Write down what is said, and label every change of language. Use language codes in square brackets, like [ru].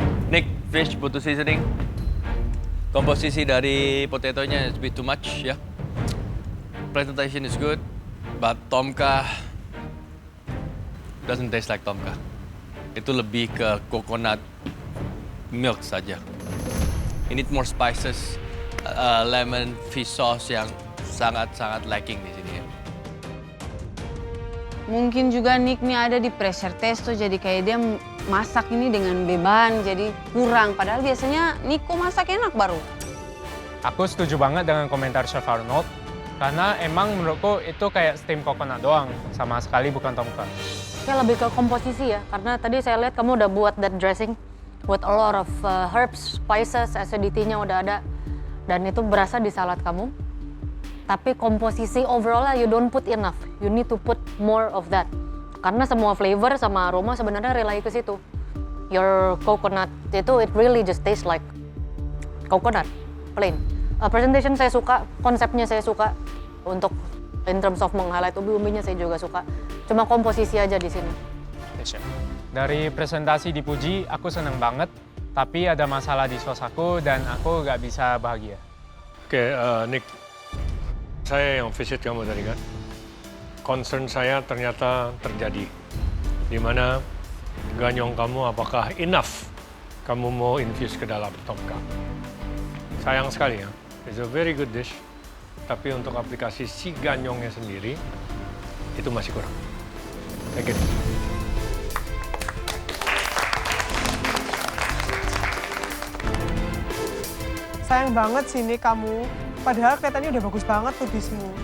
[id] Nick, fish butuh seasoning. Komposisi dari potatonya [en] is a bit too much [id] ya. [en] Presentation is good, but tomka doesn't taste like tomka. [id] Itu lebih ke coconut milk saja. [en] You need more spices, lemon, fish sauce [id] yang sangat-sangat lacking di sini ya. Mungkin juga Nick nih ada di pressure test tuh, jadi kayak dia masak ini dengan beban, jadi kurang. Padahal biasanya Nico masak enak baru. Aku setuju banget dengan komentar Chef Arnold, karena emang menurutku itu kayak steam coconut doang, sama sekali bukan tomka. Kayak lebih ke komposisi ya, karena tadi saya lihat kamu udah buat [en] that dressing with a lot of herbs, spices, [id] acidity-nya udah ada. Dan itu berasa di salad kamu. Tapi komposisi [en] overall you don't put enough. You need to put more of that. [id] Karena semua flavor sama aroma sebenarnya rely ke situ. [en] Your coconut itu it really just tastes like coconut, plain. [id] Presentation saya suka, konsepnya saya suka. Untuk [en] in terms of [id] meng-highlight umbi-umbinya saya juga suka. Cuma komposisi aja di sini. [en] Yes, chef. [id] Dari presentasi dipuji, aku seneng banget. Tapi ada masalah di sos aku dan aku nggak bisa bahagia. Oke, Nick, saya yang visit kamu tadi kan. Concern saya ternyata terjadi. Di mana ganyong kamu apakah enough kamu mau infuse ke dalam tomka. Sayang sekali ya, [en] it's a very good dish. [id] Tapi untuk aplikasi si ganyongnya sendiri, itu masih kurang. [en] Thank you. [id] Sayang banget sih nih kamu. Padahal kelihatannya udah bagus banget tuh dishmu.